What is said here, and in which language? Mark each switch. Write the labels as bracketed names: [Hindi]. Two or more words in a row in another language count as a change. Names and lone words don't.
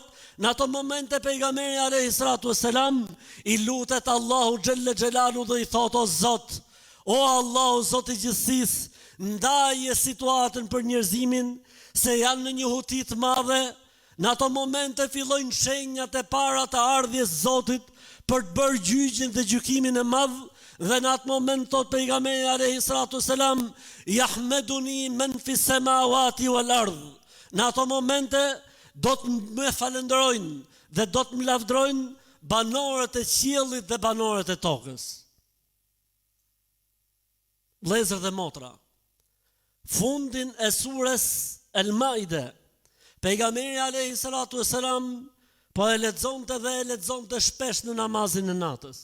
[Albanian] Në ato momente pejgamberi [Arabic] عليه الصلاة والسلام [Albanian] i lutet Allahu [Arabic] جل جلاله [Albanian] dhe i thot: o Zot, o Allahu Zoti i gjithësisë, ndaje situatën për njerëzimin, se janë në një huti të madhe. Në ato momente fillojnë shenjat e para të ardhjes Zotit për të bërë gjyqjen dhe gjykimin e madh, dhe në atë moment thot pejgamberi [Arabic] عليه الصلاة والسلام: يحمدني من في السماوات والأرض. [Albanian] Në ato momente do të më falenderojnë dhe do të më lavdrojnë banorët e qiellit dhe banorët e tokës. Vëllezër dhe motra, fundin e surës El-Maide, pejgamberi [Arabic] عليه الصلاة والسلام [Albanian] po e lexonte shpesh në namazin e natës.